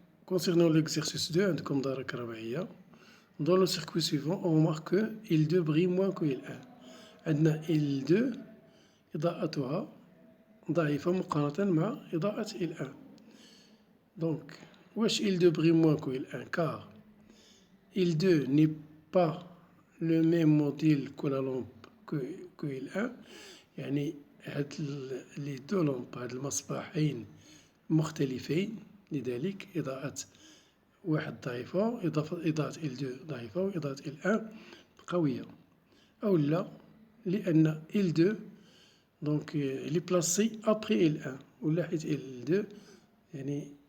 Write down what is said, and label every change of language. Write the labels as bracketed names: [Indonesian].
[French] Concernant l'exercice 2 [Arabic] عندكم دارة كهربائية. [French] Dans le circuit suivant on remarque que L2 brille moins que L1. [Arabic] عندنا L2 إضاءتها ضعيفة مقارنة مع إضاءة L1. [French] واش L2 brille moins que L1 car L2 n'est pas le même modèle que la lampe que L1. [Arabic] يعني هاد [French] لي دو لامب، [Arabic] هاد المصباحين مختلفين، لذلك إضاءة واحد ضعيفة، إضاءة L2 ضعيفة وإضاءة L1 قوية، أو لا لأن L2 [French] il est placé après L1 [Arabic] ولا حيت L2 يعني